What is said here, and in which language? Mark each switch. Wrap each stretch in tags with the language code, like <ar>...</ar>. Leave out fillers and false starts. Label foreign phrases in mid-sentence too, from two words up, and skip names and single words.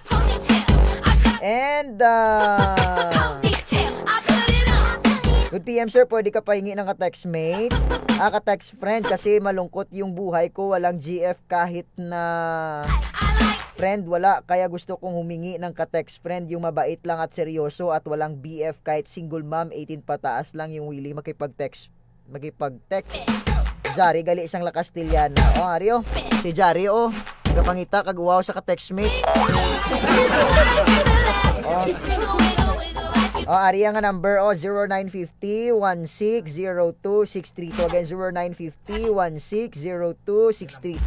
<en>And good PM</en> <tl>sir, pwede ka pahingi ng ka-text mate, ka-text friend, kasi malungkot yung buhay ko, walang GF kahit na friend, wala, kaya gusto kong humingi ng ka-text friend, yung mabait lang at seryoso at walang BF kahit</tl> <en>single mom,</en> <tl>18 pataas lang yung willing makipag-text.</tl> <hil>Jari, gali isang La Castillana. Oh, Ario, si Jari, oh, kapangita, kaguwaw sa ka-text mate. Oh. Ari nga number 0950-1602-632. Again, 0950-1602-632.</hil>